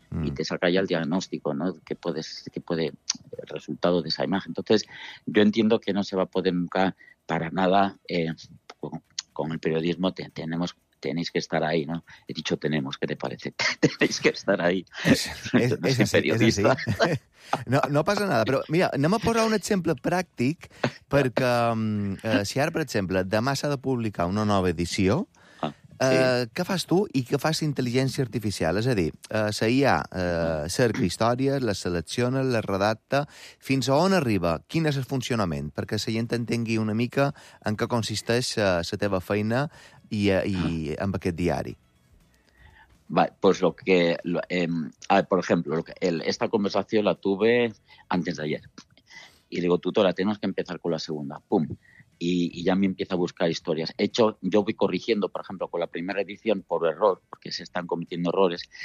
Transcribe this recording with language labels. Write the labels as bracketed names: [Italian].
[Spanish] Y te saca ya el diagnóstico, ¿no? Que puede el resultado de esa imagen. Entonces, yo entiendo que no se va a poder nunca para nada con el periodismo. Tenéis que estar ahí, ¿no? He dicho tenemos, ¿qué te parece? Tenéis que estar ahí. Es periodista. Es no pasa nada, [Catalan] però mira, anem a posar un exemple pràctic, perquè si ara, per exemple, demà s'ha de publicar una nova edició. Sí. Què fas tu i què fas intel·ligència artificial? És a dir, la IA cerca històries, la selecciona, la redacta, fins a on arriba? Quin és el funcionament? Perquè la gent entengui una mica en què consisteix la teva feina i amb aquest diari. [Spanish] Vale, pues lo que... por ejemplo, esta conversación la tuve antes de ayer. Y digo, tutora, tenemos que empezar con la segunda. ¡Pum! Y ya me empieza a buscar historias. He hecho, yo voy corrigiendo, por ejemplo, con la primera edición por error, porque se están cometiendo errores.